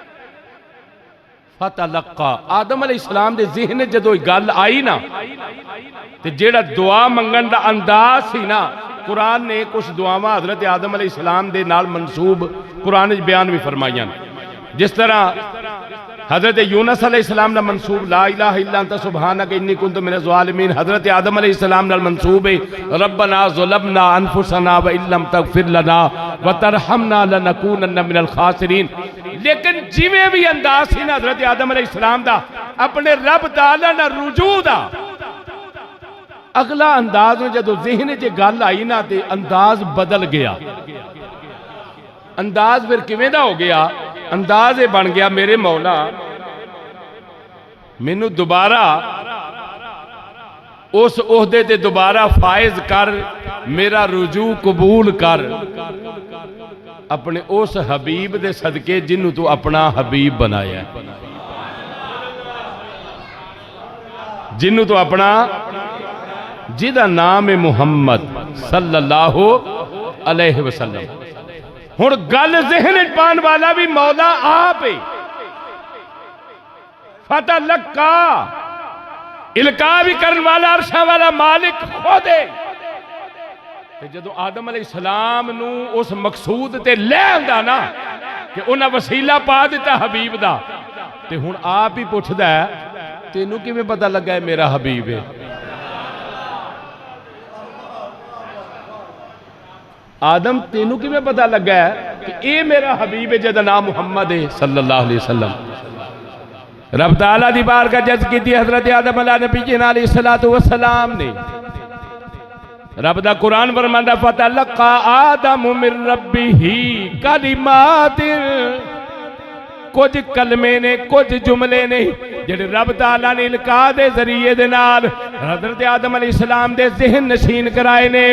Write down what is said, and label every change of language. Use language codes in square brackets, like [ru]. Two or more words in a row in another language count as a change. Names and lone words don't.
[pa] فتلقی آدم علیہ السلام دے ذہن چ جدوں گل آئی نا، تے جیہڑا دعا منگن دا انداز سی نا، قرآن نے کجھ دعاواں حضرت آدم علیہ السلام دے نال منسوب قرآن چ بیان بھی فرمائیاں. جس طرح حضرت یونس علیہ السلام نا منسوب [ar] لا إله إلا أنت سبحانك إني كنت من الظالمين, [pa] حضرت آدم علیہ السلام نال منسوب ہے [ar] ربنا ظلمنا أنفسنا وإن لم تغفر لنا وترحمنا لنكونن من الخاسرين. [pa] لیکن جویں بھی انداز سی نا حضرت آدم علیہ السلام دا اپنے رب تعالیٰ نا رجوع دا، اگلا انداز میں جدوں ذہن چ گل آئی نا، تے انداز بدل گیا. انداز فیر کویں دا ہو گیا? انداز یہ بن گیا، میرے مولا مینوں دوبارہ اس عہدے تے دوبارہ فائز کر، میرا رجوع قبول کر اپنے اس حبیب دے صدقے جنوں توں اپنا حبیب بنایا، جنوں توں اپنا، جہدا نام ہے محمد [ar] صلی‌اللہ علیہ وسلم. [pa] ہن گل ذہن پان والا بھی مولا آپ ہے. فتلقی القا بھی کرن والا عرشاں والا مالک خود ہے. جدوں آدم علیہ السلام نوں اس مقصود تے لے آندا نا کہ اونہاں وسیلہ پا دتا حبیب دا، تے ہن آپ ہی پچھدا ہے تینوں کویں پتا لگا ہے میرا حبیب ہے? آدم تینوں کویں پتا لگا ہے کہ یہ میرا حبیب ہے جہدا نام محمد ہے [ar] صلی‌اللہ علیہ وسلم. [pa] رب تعالیٰ دی بارگاہ جج کی حضرت آدم علیہ السلام نے، رب دا قرآن فرماندا [ar] فتلقى آدم من ربه كلمات, [pa] کجھ کلمے نے کجھ جملے نے جیہڑے رب تعالیٰ نے القا دے ذریعے دے نال حضرت آدم علیہ السلام دے ذہن نشین کرائے نے.